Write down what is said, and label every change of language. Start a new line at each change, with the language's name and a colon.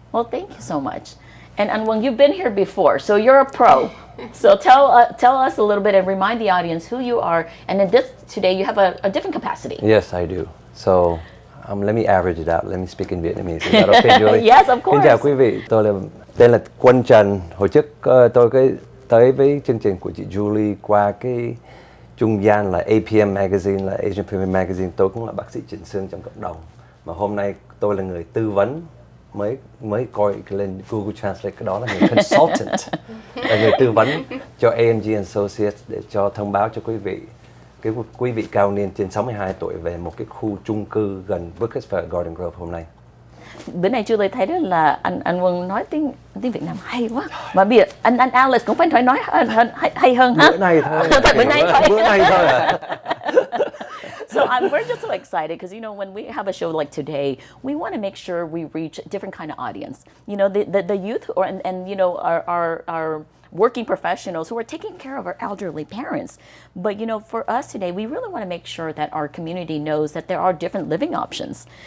English: Well, thank you so much. And Wang, you've been here before, so you're a pro. So tell us a little bit and remind the audience who you are. And in today you have a different capacity. Yes, I do. So let me average it out. Let me speak in Vietnamese. Is that okay, Julie? Yes, of course.
Vietnamese: Xin chào quý vị. Tôi tên là Quân Trần. Hồi trước tôi tới với chương trình của chị Julie qua cái trung gian là APM Magazine, là Asian Premier Magazine. Tôi cũng là bác sĩ chỉnh xương trong cộng đồng. Mà hôm nay tôi là người tư vấn, mới coi lên Google Translate, cái đó là người consultant, là người tư vấn cho AMG Associates để cho thông báo cho quý vị cao niên trên 62 tuổi về một cái khu chung cư gần Brook và Garden Grove hôm nay. Bữa nay Julie thấy đó là anh Quân nói tiếng Việt Nam hay quá. Mà bây giờ anh Alex cũng phải nói hay hơn ha. Bữa nay thôi. Bữa nay thôi.
English: So we're just so excited because, you know, when we have a show like today, we want to make sure we reach a different kind of audience. You know, the youth and you know, our working professionals who are taking care of our elderly parents. But, you know, for us today, we really want to make sure that our community knows that there are different living options.